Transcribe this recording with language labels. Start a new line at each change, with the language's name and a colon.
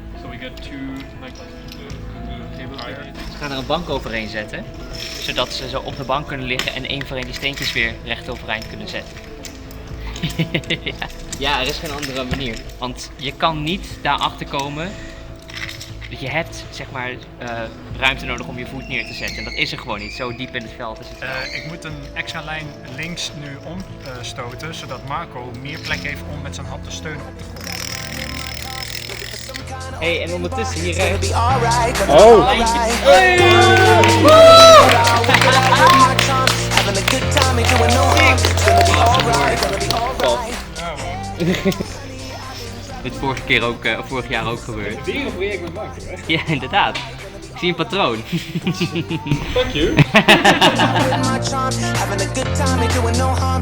English: So we get 2 like tables here.
Dutch: Ze gaan er een bank overheen zetten, zodat ze zo op de bank kunnen liggen en één voor één die steentjes weer recht overeind kunnen zetten. Ja, er is geen andere manier. Want je kan niet daarachter komen. Je hebt zeg maar ruimte nodig om je voet neer te zetten. En dat is er gewoon niet. Zo diep in het veld is het. Ik moet een extra lijn links nu omstoten, zodat Marco meer plek heeft om met zijn hand te steunen op de grond. Hey, en ondertussen hier
English: Gonna be alright, gonna Oh. be alright. Having a good time and doing no harm. It's gonna be alright, gonna be alright.
Dutch: Dit vorige keer ook, of vorig jaar ook gebeurd. Weer een project met Marco, hè? Ja, inderdaad. Ik zie een patroon.
English: Fuck you. With my charm, having a good time and doing no harm.